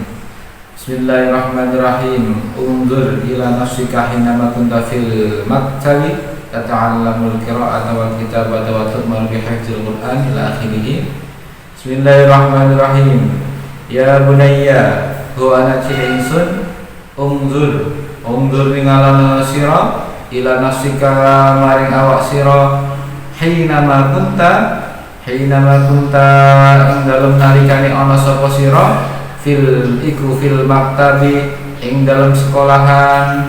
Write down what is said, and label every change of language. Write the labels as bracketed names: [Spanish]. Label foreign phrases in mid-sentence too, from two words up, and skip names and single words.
[Arabic] بسم الله الرحمن الرحيم. انظر إلى نفسك حينما كنت في المكتب تتعلم القراءة والكتابة وتؤمر بحفظ القرآن إلى آخره. بسم الله الرحمن الرحيم. يا بني هو [Javanese] ana ingsun Unzur ningalana sira [Arabic] إلى نفسك [Javanese] maring awak sira [Arabic] حينما كنت [Javanese] ing dalem nalikane ana sapa sira [Arabic] في المكتب [Javanese] ing dalem sekolahan.